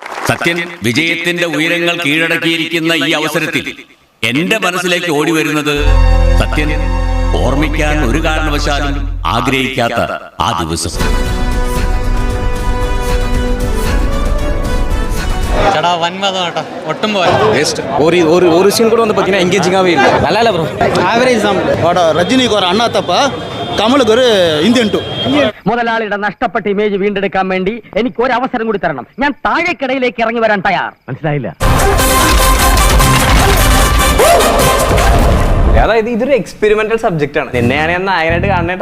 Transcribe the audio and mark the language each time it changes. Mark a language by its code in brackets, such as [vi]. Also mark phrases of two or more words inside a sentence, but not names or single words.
[ml] സത്യൻ വിജയത്തിന്റെ ഉയരങ്ങൾ കീഴടക്കിയിരിക്കുന്ന ഈ അവസരത്തിൽ എന്റെ മനസ്സിലേക്ക് ഓടി വരുന്നത് സത്യൻ ഓർമ്മിക്കാൻ ഒരു കാരണവശാലും ആഗ്രഹിക്കാത്ത ആ ദിവസം. [ta] ஒட்டும் ஒரு சீன் கூட வந்து பார்த்தீங்கன்னா எங்கேஜிங்காகவே இல்லை. நல்லா இல்லை ப்ரோ, ஆவரேஜ் தான். ரஜினிக்கு ஒரு அண்ணா தப்பா, கமலுக்கு ஒரு இந்தியன் டூ. [ml] മുതലാളിയുടെ നഷ്ടപ്പെട്ട ഇമേജ് വീണ്ടെടുക്കാൻ വേണ്ടി എനിക്ക് ഒരു അവസരം കൂടി തരണം. ഞാൻ താഴേക്കിടയിലേക്ക് ഇറങ്ങി വരാൻ തയ്യാർ. മനസ്സിലായില്ല? അതായത് ഇതൊരു [en] experimental subject [ml] ആണ്. എന്നെയാണ് ഞാൻ നായകനായിട്ട് കാണണേട്ടാ.